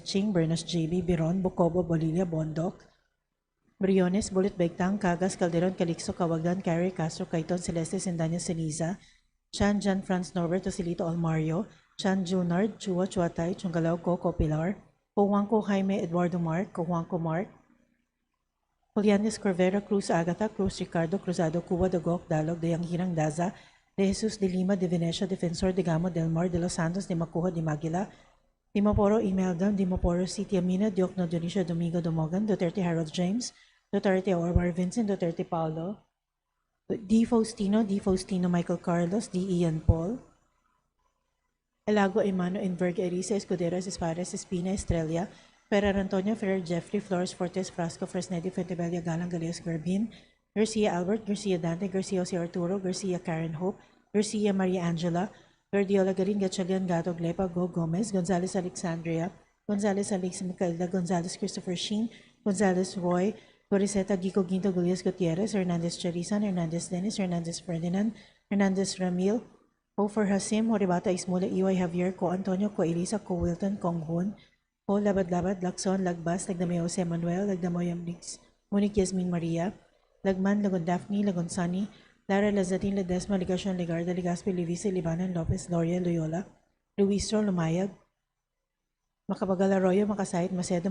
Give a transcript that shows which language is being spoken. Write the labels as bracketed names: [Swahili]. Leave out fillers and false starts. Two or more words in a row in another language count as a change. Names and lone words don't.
[English] Ching, Bernos JB, Biron, Bucobo, Bolilia, Bondok, Briones, Bulit Begtang, Cagas, Calderon, Calixto, Kawagan, Carrie, Castro, Caiton, Celeste, Sendanya, Ceniza, Chan, Jan, Franz Norbert, Osilito, Almario, Chan, Junard, Chua, Chuatay, Chungalaw, Coco, Pilar, Cojuanco, Jaime, Eduardo Mark, Cojuanco Mark, Julianes Corvera, Cruz Agata, Cruz Ricardo, Cruzado, Cuba, Dagok, Dalog, Dayang Hirang Daza, de Jesus de Lima, de Venecia, Defensor de Gamo, Del Mar, de Los Santos, de Macuja, de Maguila, Dimaporo, Imelda, Dimaporo, City Amina, Diokno, Dionisio, Domingo, Domogan, Duterte, Harold James, Duterte, Ormar Vincent, Duterte, Paulo, D. Faustino, Michael Carlos, D. Ian Paul, Elago, Emano, Enverg, Erisa, Escuderos, Espares, Espina, Estrella, Ferrer Antonio, Ferrer Jeffrey, Flores Fortes, Frasco, Fresnedi, Fuentebella, Galang, Galeos, Garbin, Garcia Albert, Garcia Dante, Garcia Jose Arturo, Garcia Karen Hope, Garcia Maria Angela, Verdiola Garin, Gatchalian Gato, Glepa, Go Gomez, Gonzalez Alexandria, Gonzalez Alex Micaela, Gonzalez Christopher Sheen, Gonzalez Roy, Goriseta Gico Ginto Gullias Gutierrez, Hernandez Charisan, Hernandez Dennis, Hernandez Ferdinand, Hernandez Ramil, Hofer Hasim, Horibata Ismula, Iway Javier, Ko Antonio, Ko Elisa, Ko Wilton, Kong Hun, Ko Labad-Labad, Lacson, Lagbas, Lagdamay Jose Manuel, Lagdamoyam Nix, Monique Yasmin Maria, Lagman, Lagon Daphne, Lagon Sani, Lara Lazatin, Ledesma, Ligacion, Legarda, Legaspi, Livisi, Libanan, Lopez, Loria, Loyola, Luistro, Lumayag, Macabagal Arroyo, Makasait, Macedo,